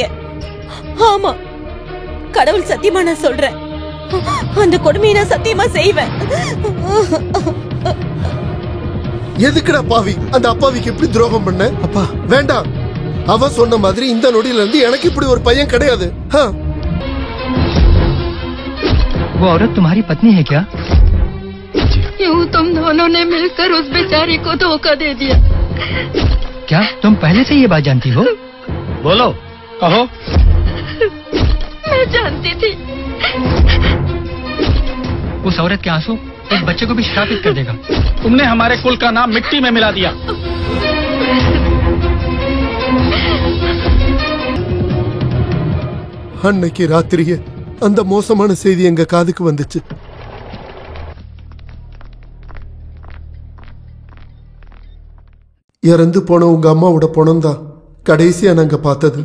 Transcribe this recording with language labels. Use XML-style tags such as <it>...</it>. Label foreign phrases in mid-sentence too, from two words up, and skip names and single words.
<ta>ஆமா, கடவுள் சத்தியமா நான் சொல்றேன். அந்த கொடுமையை நான் சத்தியமா செய்வேன். எதுக்குடா பாவி அந்த அப்பாவிக்கு எப்படி துரோகம் பண்ண? அப்பா வேண்டாம். அவ சொன்ன மாதிரி இந்த நொடியில இருந்து எனக்கு இப்படி ஒரு பையன் கிடையாது.</ta> <hi>वो औरत तुम्हारी पत्नी है क्या? यूं तुम दोनों ने मिलकर उस बेचारे को धोखा दे दिया। क्या तुम पहले से ये बात जानती हो? बोलो, कहो। मैं जानती थी। उस औरत के आंसू एक बच्चे को भी श्रापित कर देगा। तुमने हमारे कुल का नाम मिट्टी में मिला दिया।</hi> <ta>அன்னைக்கு ராத்திரியே அந்த மோசமான செய்தி எங்க காதுக்கு வந்துச்சு. இறந்து போன உங்க அம்மாவோட பணம் தான் கடைசியா நாங்க பார்த்தது.</ta>